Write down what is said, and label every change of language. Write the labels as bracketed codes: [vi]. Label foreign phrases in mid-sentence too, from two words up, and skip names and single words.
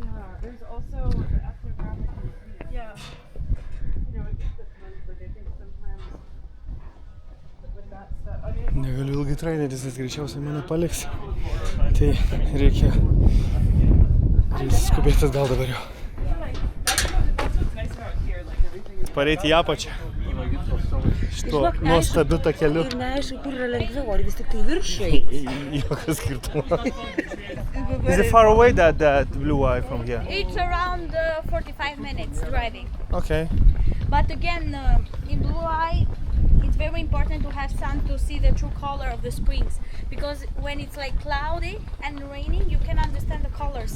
[en] Yeah, there's also after yeah. You know, it's different, but I think sometimes with that stuff. [lt] Negaliu ilgai traineris, nes greičiausiai mane paliks. Tai reikia skubėtis gal dabar jau. pareiti į apačią. Šituo nuostabiu takeliu. Ir neaišku, kur yra lengviau, ar vis tik tai viršai. Jokio skirtumo. [en] Is it far away that blue eye from here? It's around 45 minutes driving. Okay. But again, in Blue Eye, it's very important to have sun to see the true color of the springs. Because when it's like cloudy and raining, you can understand the colors.